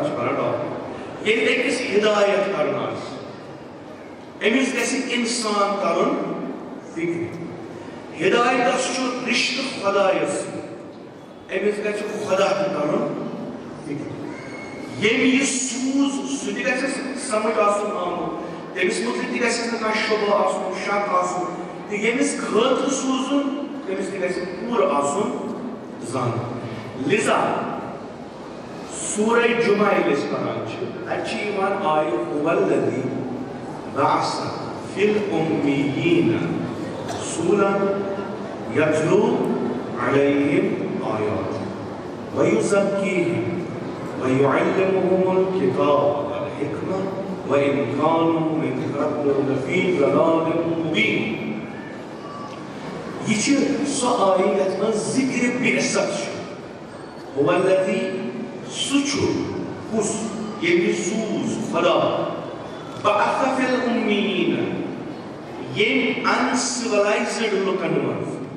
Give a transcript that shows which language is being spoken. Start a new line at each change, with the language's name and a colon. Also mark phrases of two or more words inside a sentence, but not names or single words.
Kashmiri: چھِ بنان ڈاکٹر ییٚلہِ أکِس ہدایت کرُن آسہِ أمِس گژھِ اِنسان کرُن فکرِ ہدایتس چھُ رشتہٕ خۄدایس سۭتۍ أمِس گژھِ خۄدا تہِ کرُن فکرِ ییٚمۍ یہِ سوٗز سُہ تہِ گژھٮ۪س سمجھ آسُن آمُت تٔمِس مُتعلِق تہِ گژھٮ۪س نہٕ کانٛہہ شُبہٕ آسُن شک آسُن تہٕ ییٚمِس خٲطرٕ سوٗزُن تٔمِس تہِ گژھِ پوٗرٕ آسُن زانُن لِذا سورہ جمعہ ییٚلہِ أسۍ پران چھِ اَتہِ چھِ یِوان آیہِ
Arabic: هُوَ الَّذِی بَعَثَ فِی الْأُمِّیِّینَ رَسُولًا یَتْلُو عَلَیْہِمْ آیَاتِهِ وَیُزَکِّیہِمْ وَيُعَلِّمُهُمُ الْكِتَابَ وَالْحِکْمَةَ وَإِنْ كَانُوا مِنْ قَبْلُ لَفِی ضَلَالٍ مُبِینٍ
Kashmiri: یہ چھِ سۄ آیہِ یتھ منٛز ذِکرِ بِعثت چھُ
Arabic: هُوَ الَّذِی
Kashmiri: سُہ چھُ کُس ییٚمۍ سوٗز خۄدا
Arabic: بَعَثَ فِی الْأُمِّیِّینَ
Kashmiri: ییٚمۍ اَنسِولایزٕڈ لُکن منٛز